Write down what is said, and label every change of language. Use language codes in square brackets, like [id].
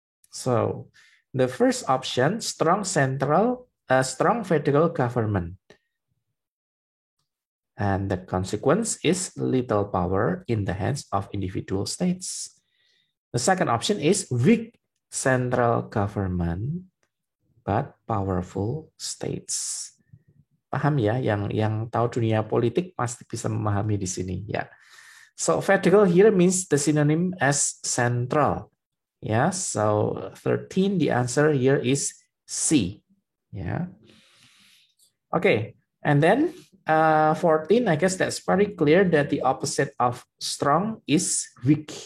[en] So the first option, strong federal government. And the consequence is little power in the hands of individual states. The second option is weak central government, but powerful states. [id] Paham ya, yang tahu dunia politik pasti bisa memahami di sini ya. [en] So federal here means the synonym as central. Yeah, so 13, the answer here is C. Yeah. Okay, and then 14, I guess that's very clear that the opposite of strong is weak.